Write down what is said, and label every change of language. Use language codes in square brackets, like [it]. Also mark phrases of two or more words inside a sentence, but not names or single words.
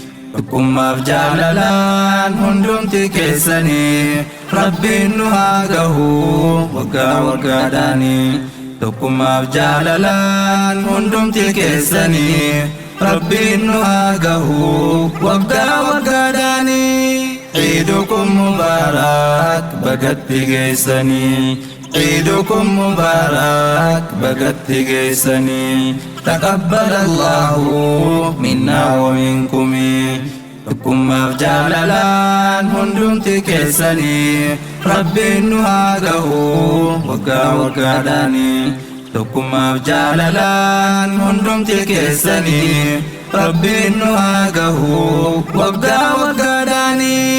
[om] Tokkummaaf jaalalaan hundumti keessanii Rabbiin nu haa gahu waggaa waggaadhaani. Tokkummaaf jaalalaan hundumti keessanii Rabbiin nu haa gahu waggaa waggaadhaani. [ar] عيدكم مبارك، بقت بقيسني. عيدكم مبارك، بقت بقيسني. تقبل الله منا ومنكم. [om] Tokkummaaf jaalalaan hundumti keessanii Rabbiin nu haa gahu waggaa waggaadhaani. Tokkummaaf jaalalaan hundumti keessanii Rabbiin nu haa gahu waggaa waggaadhaani.